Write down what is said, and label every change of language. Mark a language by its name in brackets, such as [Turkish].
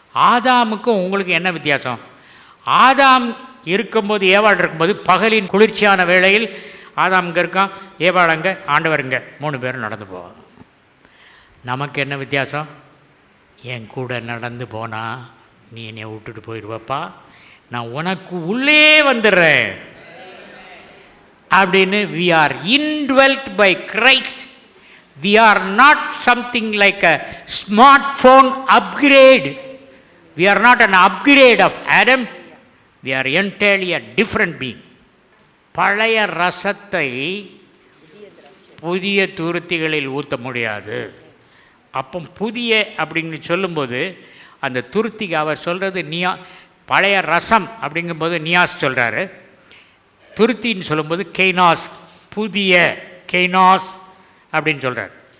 [Tamil] ஆதாமுக்கும் உங்களுக்கு என்ன வித்தியாசம்? ஆதாம் இருக்கும்போது, ஏவாள் இருக்கும்போது பகலின் குளிர்ச்சியான வேளையில் ஆதாம் இங்கே இருக்கான், ஏவாள் அங்கே, ஆண்டவர் இங்கே, 3 பேரும் நடந்து போவாங்க. நமக்கு என்ன வித்தியாசம்? என் கூட நடந்து போனால் நீ என்னை விட்டுட்டு போயிடுவப்பா, நான் உனக்கு உள்ளே வந்துடுறேன் அப்படின்னு. [English] we are indwelt by Christ. We are not something like a smartphone upgrade. We are not an upgrade of Adam. We are entirely a different being. [Tamil] பழைய ரசத்தை புதிய துருத்திகளில் ஊற்ற முடியாது. அப்போ புதிய அப்படின்னு சொல்லும்போது அந்த துருத்திக்கு அவர் சொல்கிறது நியா. பழைய ரசம் அப்படிங்கும்போது நியாஸ் சொல்கிறாரு. துருத்தின்னு சொல்லும்போது கெய்னாஸ், புதிய கெய்னாஸ் அப்படின்னு சொல்கிறார்.